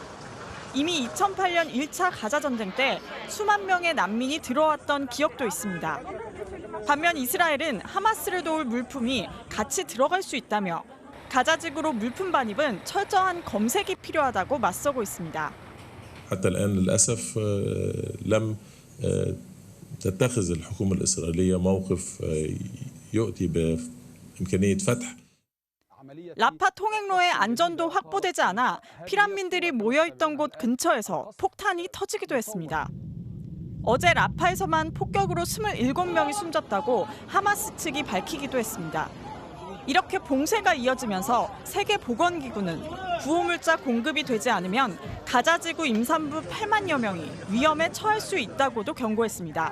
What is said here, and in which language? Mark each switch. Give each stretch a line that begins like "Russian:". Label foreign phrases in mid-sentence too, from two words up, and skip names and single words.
Korean: 이미 2008년 1차 가자 전쟁 때 수만 명의 난민이 들어왔던 기억도 있습니다. 반면 이스라엘은 하마스를 도울 물품이 같이 들어갈 수 있다며 가자 지구로 물품 반입은 철저한 검색이 필요하다고 맞서고 있습니다.
Arabic: حتى الآن للأسف لم تتخذ الحكومة الإسرائيلية موقف يؤتي بإمكانية فتح.
Korean: 라파 통행로의 안전도 확보되지 않아 피난민들이 모여있던 곳 근처에서 폭탄이 터지기도 했습니다. 어제 라파에서만 폭격으로 27명이 숨졌다고 하마스 측이 밝히기도 했습니다. 이렇게 봉쇄가 이어지면서 세계보건기구는 구호물자 공급이 되지 않으면 가자지구 임산부 8만여 명이 위험에 처할 수 있다고도 경고했습니다.